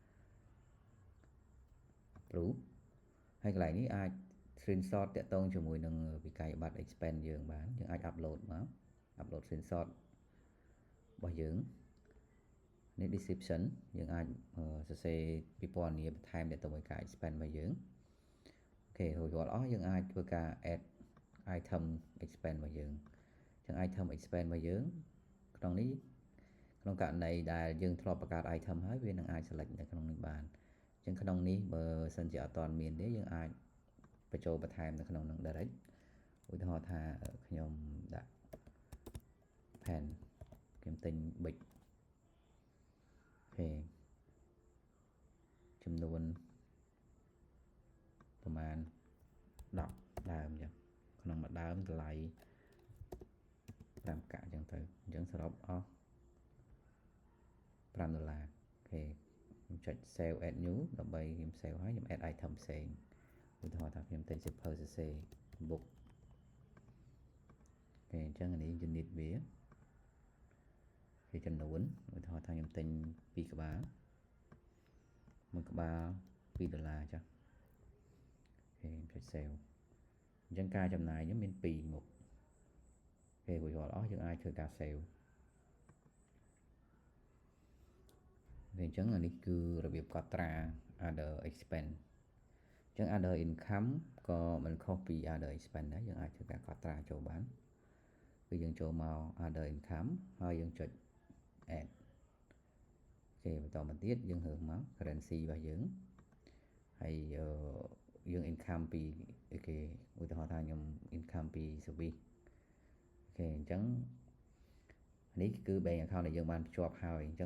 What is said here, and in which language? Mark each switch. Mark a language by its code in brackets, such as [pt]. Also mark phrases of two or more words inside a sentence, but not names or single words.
[km] approve ហើយកន្លែងនេះអាច screenshot តាក់ទងជាមួយនឹងវិក័យប័ត្រ expense យើងបានយើងអាច upload មក [en] upload screenshot [km] របស់យើងនេះ description យើងអាច សរសេរពីពណ៌នាបន្ថែមតាក់ទងvớiការ expense របស់យើងអូខេរួចរាល់អស់យើងអាចធ្វើការ add [en] item expense [km] របស់យើងអញ្ចឹង [en] item expense [km] របស់យើងក្នុងនេះក្នុងករណីដែលយើង ធ្លាប់បង្កើត item ហើយវានឹងអាច select នៅក្នុងនេះបានអញ្ចឹងក្នុងនេះបើសិនជាអត់ទាន់មានទេយើងអាចបញ្ចូលបន្ថែមនៅក្នុងនឹង direct ឧទាហរណ៍ថាខ្ញុំដាក់ pen ខ្ញុំទិញ big អូខេចំនួនប្រមាណ10ដើមអញ្ចឹងក្នុងមួយដើមតម្លៃ 5កាក់អញ្ចឹងទៅអញ្ចឹងសរុបអស់$5អូខេខ្ញុំចុច [en] save as new [km] ដើម្បីខ្ញុំ save ហើយខ្ញុំ [en] add item [km] ផ្សេងឧទាហរណ៍ថាខ្ញុំទិញ super សរសេរ book អូខេអញ្ចឹងអានេះ unit វាជាចំនួនឧទាហរណ៍ថាខ្ញុំទិញ2ក្បាល1ក្បាល$2ចា៎អូខេខ្ញុំចុច save អញ្ចឹងការចំណាយនេះមាន2មុខអូខេរួចរាល់អស់យើងអាចធ្វើការ save អញ្ចឹងអានេះគឺរបៀបកត់ត្រា [en] other expense [km] អញ្ចឹង [en] other income [km] ក៏មិនខុសពី [en] other expense [km] ដែរយើងអាចធ្វើការកត់ត្រាចូលបានគឺយើងចូលមក [en] other income [km] ហើយយើងចុច add អូខេបន្តមកទៀតយើង រើសមក currency របស់យើងហើយយើង income ពីគេឧទាហរណ៍ថាខ្ញុំ income ពី service អូខេអញ្ចឹងនេះគឺ [en] bank account [km] ដែលយើងបានភ្ជាប់ហើយអញ្ចឹង